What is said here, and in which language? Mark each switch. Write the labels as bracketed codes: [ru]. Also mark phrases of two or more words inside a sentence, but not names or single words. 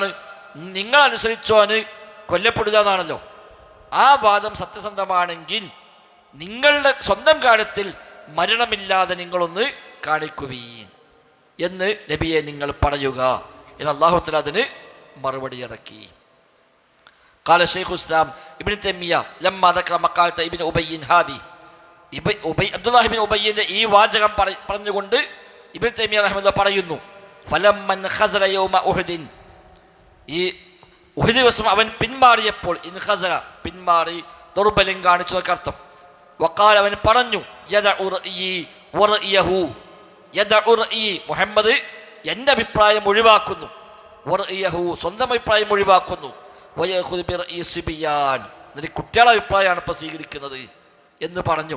[ml] നിങ്ങൾ അനുസരിച്ചോന് കൊല്ലപ്പെടുക എന്നാണല്ലോ. ആ വാദം സത്യസന്ധമാണെങ്കിൽ നിങ്ങളുടെ സ്വന്തം കാര്യത്തിൽ മരണമില്ലാതെ നിങ്ങളൊന്ന് കാണിക്കുവീൻ എന്ന് നബിയെ നിങ്ങൾ പറയുക എന്ന് [ar] الله تعالى [ml] അതിന് മറുപടി ഇറക്കി. [ar] قال شيخ الإسلام ابن تيمية لما ذكر مقالة ابن أبي هذه, [ml] അബ്ദുല്ലാഹി ഇബ്നു ഉബയ്യിന്റെ ഈ വാചകം പറഞ്ഞുകൊണ്ട് ഇബ്നു തൈമിയ്യ റഹിമഹുല്ലാഹ് പറയുന്നു, [ar] فلما انخزل يوم أحد, [ml] ഈ ഉഹുദ് ദിവസം അവൻ പിന്മാറിയപ്പോൾ, [ar] انخزل [ml] പിന്മാറി, ദുർബലം കാണിച്ചു അർത്ഥം. വഖാല, അവൻ പറഞ്ഞു, [ar] يدع رأيي ورأيه, يدع رأيي, [ml] മുഹമ്മദ് എൻ്റെ അഭിപ്രായം ഒഴിവാക്കുന്നു, വറഅയഹു, സ്വന്തം അഭിപ്രായം ഒഴിവാക്കുന്നു, [ar] ويأخذ برأي الصبيان, [ml] എന്നിട്ട് കുട്ടികളുടെ അഭിപ്രായമാണ് ഇപ്പോൾ സ്വീകരിക്കുന്നത് എന്ന് പറഞ്ഞു.